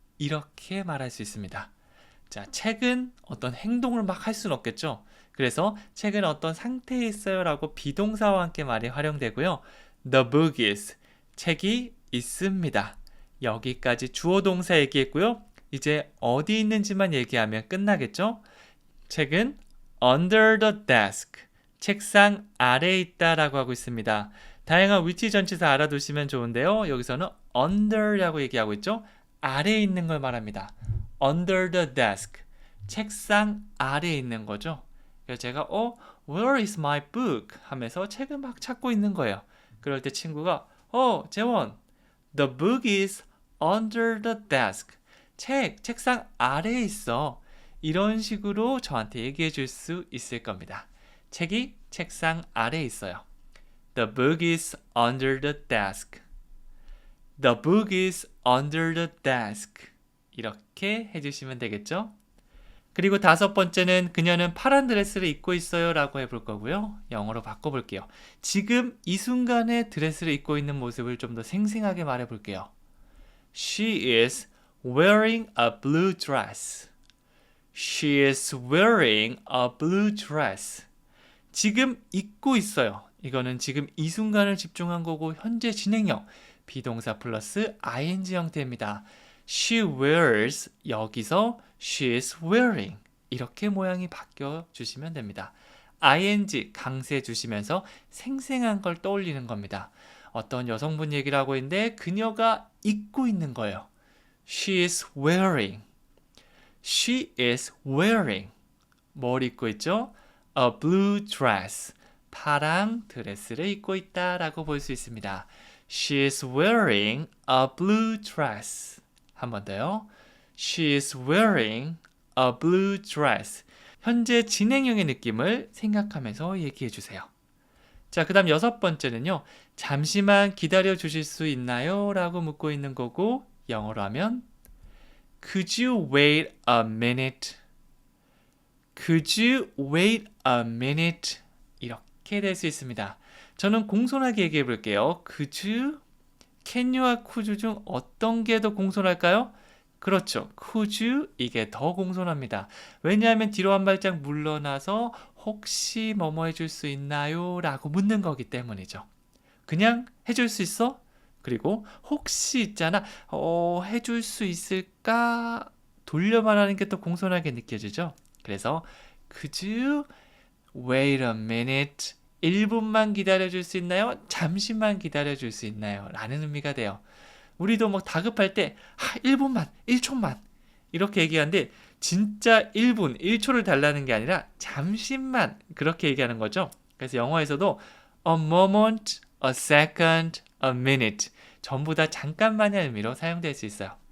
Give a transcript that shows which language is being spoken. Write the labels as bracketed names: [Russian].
[Korean] 이렇게 말할 수 있습니다. 자, 책은 어떤 행동을 막 할 수는 없겠죠. 그래서 책은 어떤 상태에 있어요 라고 비동사와 함께 말이 활용되고요. [English] The book is, [Korean] 책이 있습니다. 여기까지 주어 동사 얘기했고요. 이제 어디 있는지만 얘기하면 끝나겠죠. 책은 [English] under the desk, [Korean] 책상 아래에 있다라고 하고 있습니다. 다양한 위치 전치사 알아두시면 좋은데요. 여기서는 under라고 얘기하고 있죠. 아래에 있는 걸 말합니다. [English] under the desk, [Korean] 책상 아래에 있는 거죠. 그래서 제가 [English] where is my book? [Korean] 하면서 책을 막 찾고 있는 거예요. 그럴 때 친구가 [English] 재원, the book is under the desk. [Korean] 책상 아래에 있어. 이런 식으로 저한테 얘기해 줄 수 있을 겁니다. 책이 책상 아래에 있어요. [English] The book is under the desk. The book is under the desk. [Korean] 이렇게 해주시면 되겠죠? 그리고 다섯 번째는 그녀는 파란 드레스를 입고 있어요 라고 해볼 거고요. 영어로 바꿔볼게요. 지금 이 순간에 드레스를 입고 있는 모습을 좀 더 생생하게 말해볼게요. [English] She is wearing a blue dress. She is wearing a blue dress. [Korean] 지금 입고 있어요. 이거는 지금 이 순간을 집중한 거고 현재 진행형 비동사 플러스 ing 형태입니다. [English] She wears [Korean] 여기서 [English] she is wearing [Korean] 이렇게 모양이 바뀌어 주시면 됩니다. ing 강세 주시면서 생생한 걸 떠올리는 겁니다. 어떤 여성분 얘기를 하고 있는데 그녀가 입고 있는 거예요. [English] She is wearing. She is wearing. [Korean] 뭘 입고 있죠? [English] A blue dress. [Korean] 파랑 드레스를 입고 있다라고 볼 수 있습니다. [English] She is wearing a blue dress. [Korean] 한 번 더요. [English] She is wearing a blue dress. [Korean] 현재 진행형의 느낌을 생각하면서 얘기해 주세요. 자, 그 다음 6번째는요. 잠시만 기다려 주실 수 있나요? 라고 묻고 있는 거고 영어로 하면 [English] Could you wait a minute? Could you wait a minute? [Korean] 이렇게 될 수 있습니다. 저는 공손하게 얘기해 볼게요. [English] Could you? [Korean] Can you와 could you 중 어떤 게 더 공손할까요? 그렇죠. [English] Could you? [Korean] 이게 더 공손합니다. 왜냐하면 뒤로 한 발짝 물러나서 혹시 뭐뭐 해줄 수 있나요? 라고 묻는 거기 때문이죠. 그냥 해줄 수 있어? 그리고 혹시 있잖아. 해줄 수 있을까? 돌려 말하는 게 더 공손하게 느껴지죠. 그래서 [English] Could you wait a minute? [Korean] 1분만 기다려줄 수 있나요? 잠시만 기다려줄 수 있나요? 라는 의미가 돼요. 우리도 뭐 다급할 때 1분만, 1초만 이렇게 얘기하는데 진짜 1분, 1초를 달라는 게 아니라 잠시만 그렇게 얘기하는 거죠. 그래서 영어에서도 [English] a moment, a second, a minute [Korean] 전부 다 잠깐만의 의미로 사용될 수 있어요.